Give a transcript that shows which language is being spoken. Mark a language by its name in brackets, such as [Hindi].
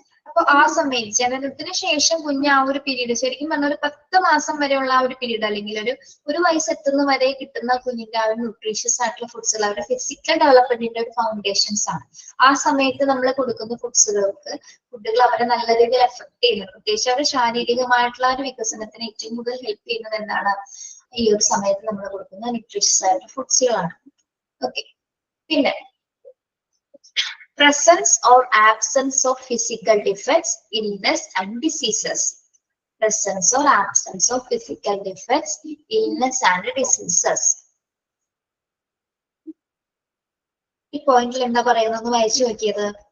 [Malayalam] അപ്പൊ ആ സമയത്ത് ജനനത്തിന് ശേഷം കുഞ്ഞ് ആ ഒരു പീരീഡ് ശരിക്കും പറഞ്ഞ ഒരു 10 മാസം വരെയുള്ള ആ ഒരു പീരീഡ് അല്ലെങ്കിൽ ഒരു വയസ്സെത്തുന്ന വരെ കിട്ടുന്ന കുഞ്ഞിന്റെ ആ ഒരു ന്യൂട്രീഷ്യസ് ആയിട്ടുള്ള ഫുഡ്സുകൾ അവരുടെ ഫിസിക്കൽ ഡെവലപ്മെന്റിന്റെ ഒരു ഫൗണ്ടേഷൻസ് ആണ്. ആ സമയത്ത് നമ്മൾ കൊടുക്കുന്ന ഫുഡുകൾ അവരെ നല്ല രീതിയിൽ എഫക്ട് ചെയ്യുന്നത്, പ്രത്യേകിച്ച് അവരുടെ ശാരീരികമായിട്ടുള്ള ഒരു വികസനത്തിന് ഏറ്റവും കൂടുതൽ ഹെൽപ്പ് ചെയ്യുന്നത് എന്താണ്, ഈ ഒരു സമയത്ത് നമ്മൾ കൊടുക്കുന്ന ന്യൂട്രീഷ്യസ് ആയിട്ടുള്ള ഫുഡ്സുകളാണ്. ഓക്കെ, പിന്നെ [English] presence or absence of physical defects, illness and diseases. Presence or absence of physical defects, illness and diseases. [Malayalam] ഈ പോയിന്റിൽ എന്താ പറയുന്നത് വായിച്ചു നോക്കിയത്?